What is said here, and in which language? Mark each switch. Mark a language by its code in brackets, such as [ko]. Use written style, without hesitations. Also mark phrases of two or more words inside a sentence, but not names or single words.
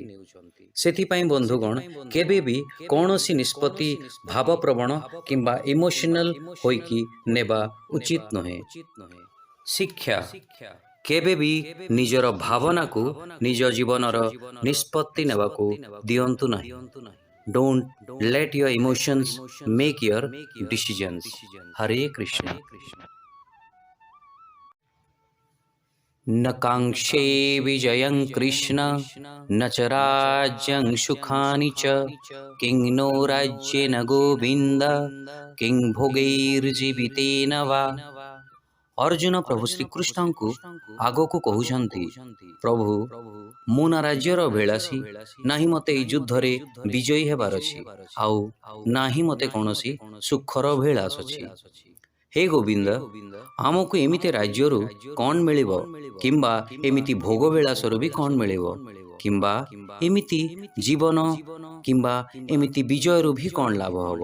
[or] ସେଥିପାଇଁ ବନ୍ଧୁଗଣ କେବେ ବି କୌଣସି ନିଷ୍ପତ୍ତି ଭାବପ୍ରବଣ କିମ୍ବା ଇମୋସନାଲ ହୋଇକି ନେବା ଉଚିତ ନୁହେଁ। ଶିକ୍ଷା, କେବେ ବି ନିଜର ଭାବନାକୁ ନିଜ ଜୀବନର ନିଷ୍ପତ୍ତି ନେବାକୁ ଦିଅନ୍ତୁ ନାହିଁ। [en] Don't let your emotions make your decisions. [sa] हरे कृष्ण। न काङ्क्षे विजयं कृष्ण न च राज्यं सुखानि च किं नो राज्येन गोविन्द किं भोगैर्जीवितेन वा। [or] ଅର୍ଜୁନ ପ୍ରଭୁ ଶ୍ରୀକୃଷ୍ଣଙ୍କୁ ଆଗକୁ କହୁଛନ୍ତି, ପ୍ରଭୁ, ମୁଁ ନା ରାଜ୍ୟର ଅଭିଳାଷୀ, ନାହିଁ ମୋତେ ଏହି ଯୁଦ୍ଧରେ ବିଜୟୀ ହେବାର ଅଛି, ଆଉ ନାହିଁ ମୋତେ କୌଣସି ସୁଖର ଅଭିଳାଷ ଅଛି। ହେ ଗୋବିନ୍ଦ, ଆମକୁ ଏମିତି ରାଜ୍ୟରୁ କ'ଣ ମିଳିବ, କିମ୍ବା ଏମିତି ଭୋଗ ବିଳାସରୁ ବି କ'ଣ ମିଳିବ, କିମ୍ବା ଏମିତି ଜୀବନ କିମ୍ବା ଏମିତି ବିଜୟରୁ ବି କ'ଣ ଲାଭ ହେବ।